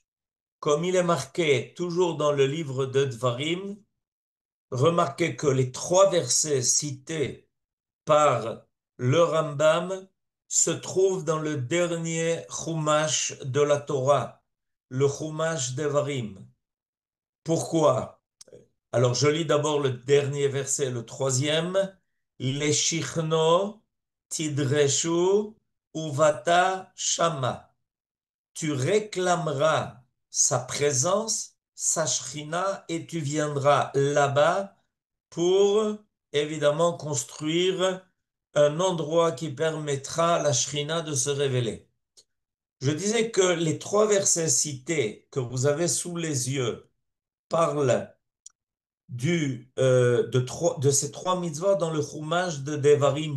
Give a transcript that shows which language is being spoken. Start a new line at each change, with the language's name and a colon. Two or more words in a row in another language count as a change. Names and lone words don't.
French: Comme il est marqué toujours dans le livre de Dvarim, remarquez que les 3 versets cités par le Rambam se trouvent dans le dernier Chumash de la Torah, le Chumash Devarim. Pourquoi? Alors je lis d'abord le dernier verset, le 3e.
Hebrew: לשכנו תדרשו ובאת שמה.
French: Tu réclameras sa présence, sa shrina, et tu viendras là-bas pour évidemment construire un endroit qui permettra à la shrina de se révéler. Je disais que les 3 versets cités que vous avez sous les yeux parlent de ces 3 mitzvot dans le Chumash de Devarim.